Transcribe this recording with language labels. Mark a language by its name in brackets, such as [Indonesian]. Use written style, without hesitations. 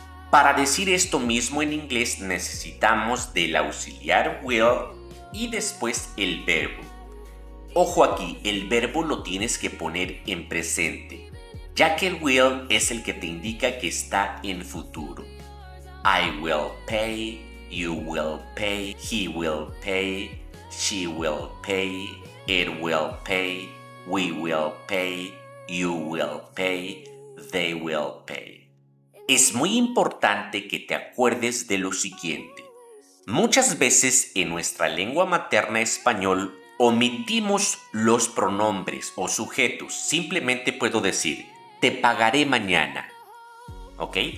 [Spanish] Para decir esto mismo en inglés necesitamos del auxiliar will y después el verbo. Ojo aquí, el verbo lo tienes que poner en presente, ya que el will es el que te indica que está en futuro. [English] I will pay, you will pay, he will pay, she will pay, it will pay, we will pay, you will pay, they will pay. [Spanish] Es muy importante que te acuerdes de lo siguiente. Muchas veces en nuestra lengua materna español omitimos los pronombres o sujetos. Simplemente puedo decir, te pagaré mañana. ¿Ok?